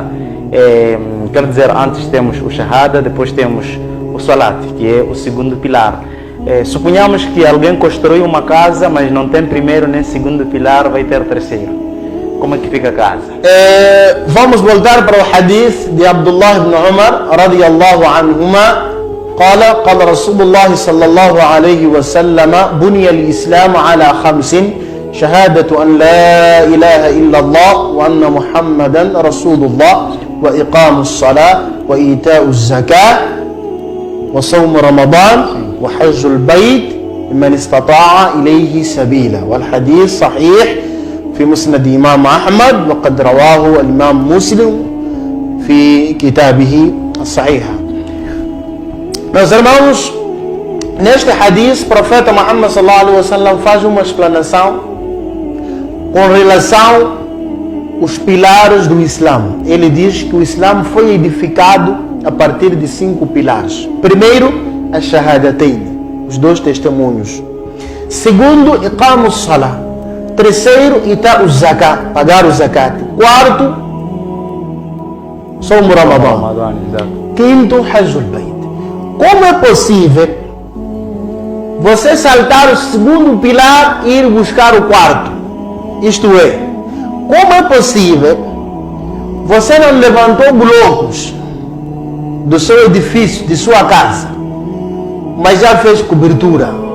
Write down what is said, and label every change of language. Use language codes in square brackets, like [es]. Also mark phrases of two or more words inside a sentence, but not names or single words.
[pt] Quer dizer, antes temos o shahada, depois temos o salat, que é o segundo pilar. Suponhamos que alguém construiu uma casa, mas não tem primeiro nem segundo pilar, vai ter terceiro. Como é que fica a casa? Vamos voltar para o hadith de Abdullah ibn Umar [ar] رضي الله عنهما. قال رسول الله صلى الله عليه وسلم بني الإسلام على 5: شهادة أن لا إله إلا الله وأن محمدا رسول الله وإقام الصلاة وإيتاء الزكاة وصوم رمضان وحج البيت لمن استطاع إليه سبيلا. والحديث صحيح في مسند إمام أحمد، وقد رواه الإمام مسلم في كتابه الصحيح. [pt] Meus irmãos, neste hadith, o profeta Muhammad [ar] صلى الله عليه وسلم [pt] faz uma explanação com relação aos pilares do Islã. Ele diz que o Islã foi edificado a partir de 5 pilares. Primeiro, a shahadatain, os 2 testemunhos. [ar] Segundo, إقام الصلاة. [pt] Terceiro, [ar] إيتاء الزكاة, [pt] pagar o zakat. Quarto, som Ramadan. Quinto, [ar] حج البيت. [pt] Como é possível você saltar o segundo pilar e ir buscar o quarto? Isto é, como é possível você não levantou blocos do seu edifício, de sua casa, mas já fez cobertura?